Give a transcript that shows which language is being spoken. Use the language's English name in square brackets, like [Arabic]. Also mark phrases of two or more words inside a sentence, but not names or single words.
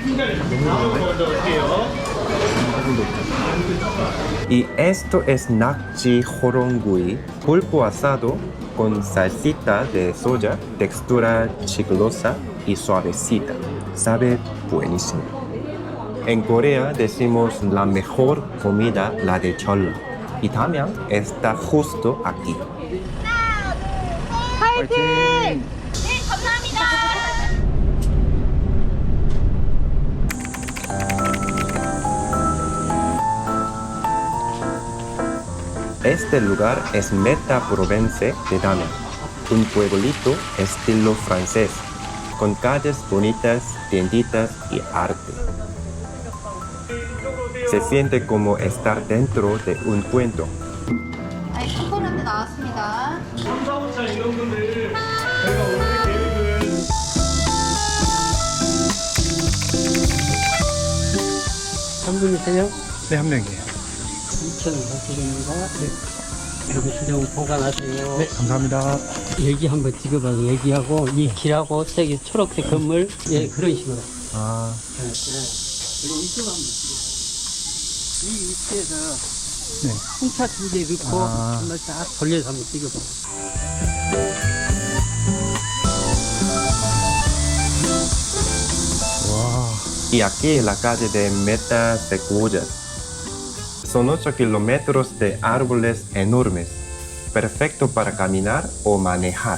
[Spanish] Y esto es [Korean] 낙지 호롱구이, [Spanish] pulpo asado con salsita de soya, textura chiclosa y suavecita. Sabe buenísimo. En Corea decimos la mejor comida, la de Cheollo. Y Damian está justo aquí. [Korean] 파이팅! 네, 감사합니다. [Spanish] Este lugar es Meta Provence de Damian, un pueblito estilo francés, con calles bonitas, tienditas y arte. Se siente como estar dentro de un cuento. [Korean] 컴포넌트 나왔습니다. 3, 4호차 이런 분들 저희가 오늘 계획은 한 분이세요? 네, 한 명이에요. 2,000원입니다. 네. 여기 수령 보관하세요. 네, 감사합니다. 여기 한번 찍어봐요. 여기하고 이 길하고 저기 초록색 건물, 예, 그런 식으로. 아, 그리고 이쪽 한번 찍어봐요. 이 위치에서 네. 풍차 2개 넣고 아. 한번 딱 돌려서 한번 찍어봐요. [Spanish] Y aquí la calle de Meta Sequoias. Son 8 kilómetros de árboles enormes, perfecto para caminar o manejar.